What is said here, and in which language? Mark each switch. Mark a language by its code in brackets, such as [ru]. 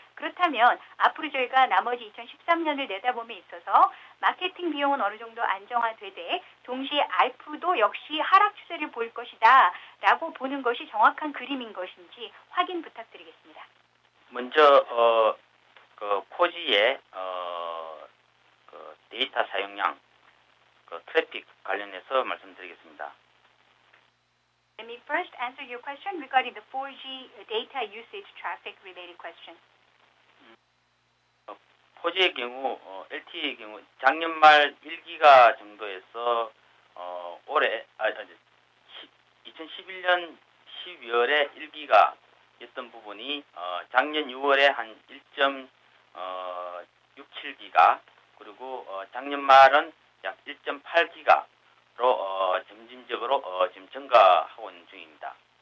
[ko] 그렇다면 앞으로 저희가 나머지 2013년을 내다봄에 있어서 마케팅 비용은 어느 정도 안정화되되 동시에 ARPU도 역시 하락 추세를 보일 것이다 라고 보는 것이 정확한 그림인 것인지 확인 부탁드리겠습니다. 먼저 그 4G의 그 데이터 사용량 그 트래픽 관련해서 말씀드리겠습니다. [en] Let me first answer your question regarding the 4G data usage traffic related question. [ko] 4G의 경우 LTE의 경우 작년 말 1기가 정도에서 올해 2011년 12월에 1기가였던 부분이 작년 6월에 한 1.67기가 그리고 작년 말은 약 1.8기가로 점진적으로 지금 증가하고 있는 중입니다.